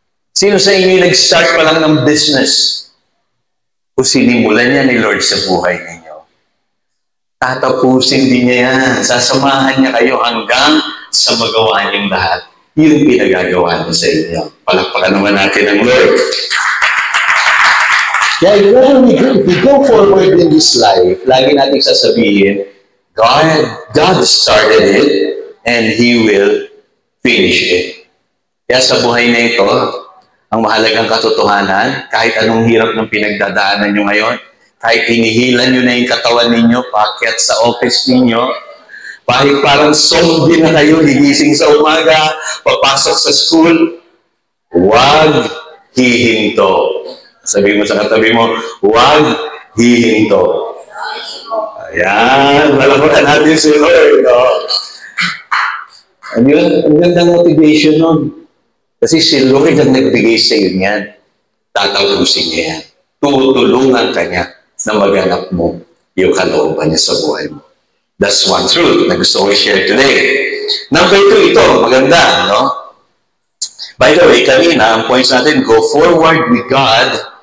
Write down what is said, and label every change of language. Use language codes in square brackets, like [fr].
[tl] Sino sa inyo nag-start pa lang ng business? Kung sinimulan niya ni Lord sa buhay ninyo, tatapusin din niya yan. Sasamahan niya kayo hanggang sa magawa niyong lahat. Yung pinagagawa niya sa inyo. Palakpakan naman natin ang Lord. [en] Kaya if we go forward in this life, [tl] lagi natin sasabihin, [en] God started it and He will finish it. [tl] Kaya sa buhay na ito, ang mahalagang katotohanan, kahit anong hirap ng pinagdadaanan nyo ngayon, kahit hinihilan nyo na yung katawan ninyo, paakyat sa office ninyo, kahit parang zombie na kayo, higising sa umaga, papasok sa school, huwag hihinto. Sabi mo sa katabi mo, huwag hihinto. Ayan, malaman natin si Lord. No? Ang gandang motivation nun. Kasi si Lord ang nagbigay sa iyo niyan. Tatapusin niya yan. Tutulungan ka niya na maganap mo yung kalooban niya sa buhay mo. [en] That's one truth [tl] na gusto ko i-share today. Number 2, ito, maganda, no? [en] By the way, [tl] kanina, [en] ang points natin, go forward with God.